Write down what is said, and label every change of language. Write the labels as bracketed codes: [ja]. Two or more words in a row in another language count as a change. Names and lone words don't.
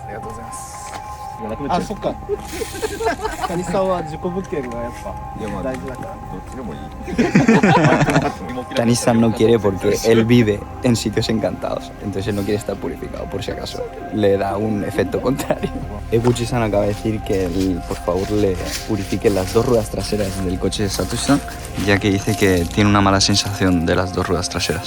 [ja] ありがとうございます。あ、そっか。谷さんは事故物件がやっぱ大事だから。どっちでもいい。 [es] Tanis-san no quiere porque él vive en sitios encantados, entonces él no quiere estar purificado por si acaso. Le da un efecto contrario. Eguchi-san acaba de decir que él, por favor, le purifique las dos ruedas traseras del coche de Satoshi-san, ya que dice que tiene una mala sensación de las dos ruedas traseras.